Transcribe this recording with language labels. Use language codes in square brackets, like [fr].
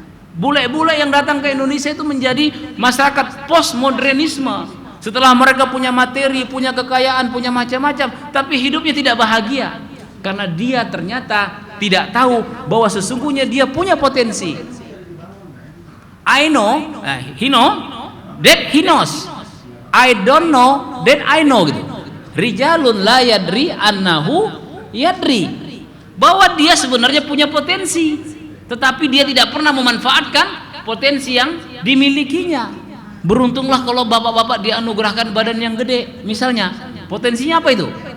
[id] Bule-bule yang datang ke Indonesia itu menjadi masyarakat postmodernisme. Setelah mereka punya materi, punya kekayaan, punya macam-macam, tapi hidupnya tidak bahagia. Karena dia ternyata tidak tahu bahwa sesungguhnya dia punya potensi. [en] I know, he know that he knows. I don't know that I know [id] gitu. [ar] Rijalun la yadri annahu yadri. [id] Bahwa dia sebenarnya punya potensi, tetapi dia tidak pernah memanfaatkan potensi yang dimilikinya. Beruntunglah kalau bapak-bapak dianugerahkan badan yang gede. Misalnya, potensinya apa itu?